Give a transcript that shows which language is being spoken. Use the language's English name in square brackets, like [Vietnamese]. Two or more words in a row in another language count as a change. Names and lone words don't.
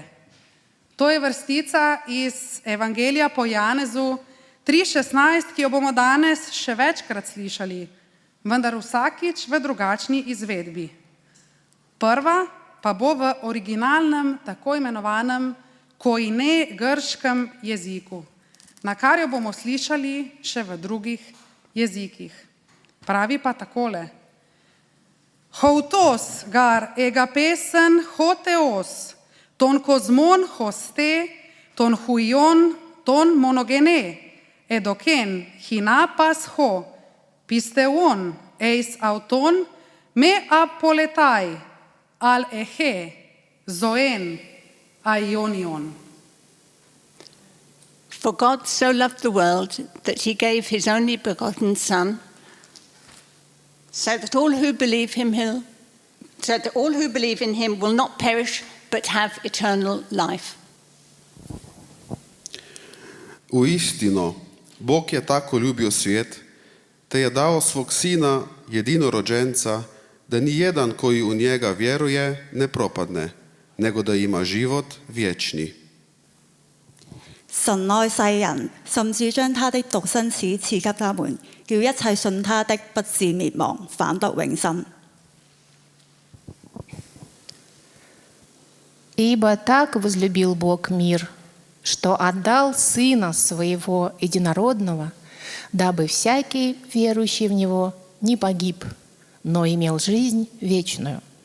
[Slovenian] To je vrstica iz Evangelija po Janezu 3:16, ki jo bomo danes še večkrat slišali, vendar vsakič v drugačni izvedbi. Prva pa bo v originalnem, tako imenovanem koine grškem jeziku, na kar jo bomo slišali še v drugih jezikih. Pravi pa takole. [Greek] Οὕτως γὰρ ἠγάπησεν ὁ θεὸς, τὸν κόσμον ὥστε, τὸν υἱὸν, τὸν μονογενῆ, ἔδωκεν ἵνα πᾶς ὁ, πιστεύων εἰς αὐτὸν, μὴ ἀπόληται, ἀλλ᾽ ἔχῃ, ζωὴν, αἰώνιον. [English] For God so loved the world that he gave his only begotten Son, so that all who believe in him will not perish, but have eternal life. [Croatian] Uistino, Bog je tako ljubio svijet, te je dao svog sina jedinorođenca, da ni jedan koji u njega vjeruje ne propadne, nego da ima život vječni. [Chinese] 神愛世人，甚至將他的獨生子賜給他們，叫一切信他的不至滅亡，反得永生。 [Russian] Ибо так возлюбил Бог мир, что отдал Сына Своего Единородного, дабы всякий, верующий в Него, не погиб, но имел жизнь вечную.